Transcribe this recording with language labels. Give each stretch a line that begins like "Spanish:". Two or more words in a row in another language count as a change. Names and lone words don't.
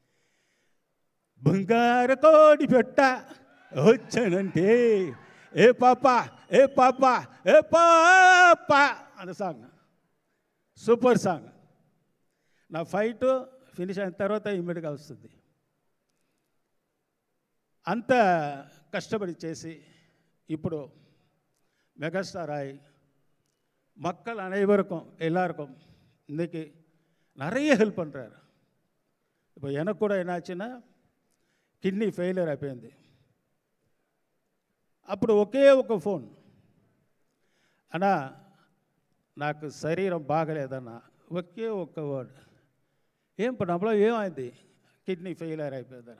Telugu: బంగారు కోడి పెట్ట వచ్చానంటే ఏ పాప ఏ పాప ఏ పాప అన్న సాంగ్
English: super song.
Telugu: నా
English: fight finish
Telugu: అయిన తర్వాత ఇమ్మీడియట్గా వస్తుంది. అంత కష్టపడి చేసి ఇప్పుడు మెగాస్టార్ అయి
Tamil: மக்கள் அனைவருக்கும் எல்லாருக்கும் இன்றைக்கி நிறைய ஹெல்ப் பண்ணுறாரு. இப்போ எனக்கு கூட என்னாச்சுன்னா
English: kidney failure
Telugu: అయిపోయింది. అప్పుడు ఒకే ఒక ఫోన్, అన్నా నాకు శరీరం బాగలేదన్నా, ఒకే ఒక్క వర్డ్, ఏం పడలో ఏమైంది,
English: kidney failure
Telugu: అయిపోయిందన్నా.